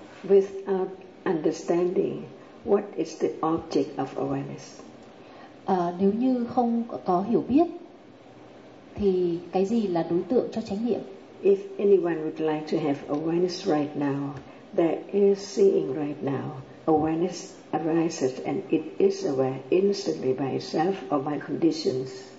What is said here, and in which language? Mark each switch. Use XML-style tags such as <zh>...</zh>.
<en>Without understanding what is the object of awareness.</en> <vi>Nếu như không có hiểu biết thì cái gì là đối tượng cho chánh niệm?</vi> <en>If anyone would like to have awareness right now, there is seeing right now. Awareness arises and it is aware instantly by itself or by conditions.</en>